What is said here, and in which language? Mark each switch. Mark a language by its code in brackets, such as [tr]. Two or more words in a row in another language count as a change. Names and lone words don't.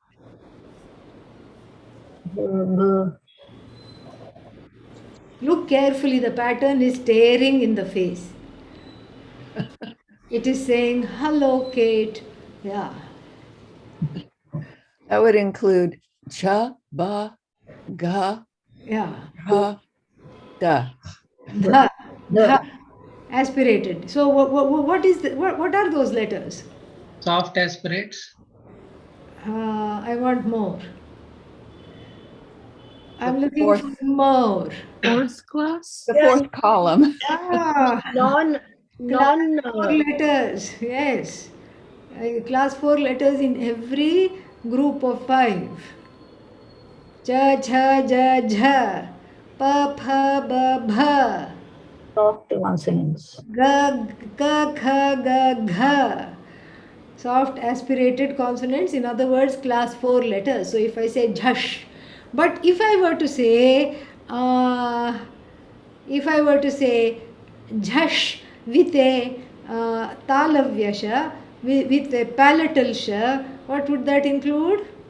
[en] Look carefully, the pattern is staring in the face. It is saying, hello, Kate. Yeah. That would include cha, ba, ga, Yeah. ha, da. Dha. Dha. Aspirated. So what are those letters? Soft aspirates. I want more. I'm The looking fourth. for more. Fourth class? The fourth column. Class 4 letters, yes. Class 4 letters in every group of 5. Cha, cha, ja, jha. Pa, pha, ba, bha. soft consonants. Ga, ka, kha, ga, gha. Soft aspirated consonants, in other words, class 4 letters. So if I say jhash, but if I were to say jhash with a talavya sha, with a palatal sha, what would that include?